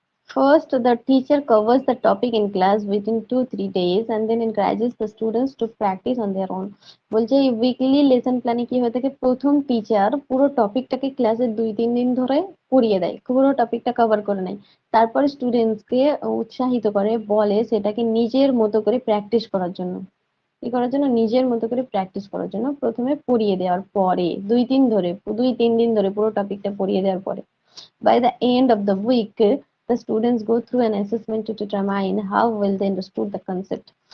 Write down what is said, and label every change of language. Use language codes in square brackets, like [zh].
[en] First, the teacher covers the topic in class within 2-3 days and then encourages the students to practice on their own. [bn] বলছে এই weekly lesson প্ল্যানে কি হয়ে থাকে, প্রথম teacher পুরো টপিকটাকে ক্লাসে 2-3 দিন ধরে পড়িয়ে দেয়, পুরো টপিকটা কভার করে নেয়। তারপরে স্টুডেন্টসকে উৎসাহিত করে, বলে সেটাকে নিজের মতো করে প্র্যাকটিস করার জন্য। কি করার জন্য? নিজের মতো করে প্র্যাকটিস করার জন্য প্রথমে পড়িয়ে দেওয়ার পরে [en] 2-3 দিন ধরে পুরো টপিকটা পড়িয়ে দেওয়ার পরে by the end of the week the students go through an assessment to determine how well they understood the concept.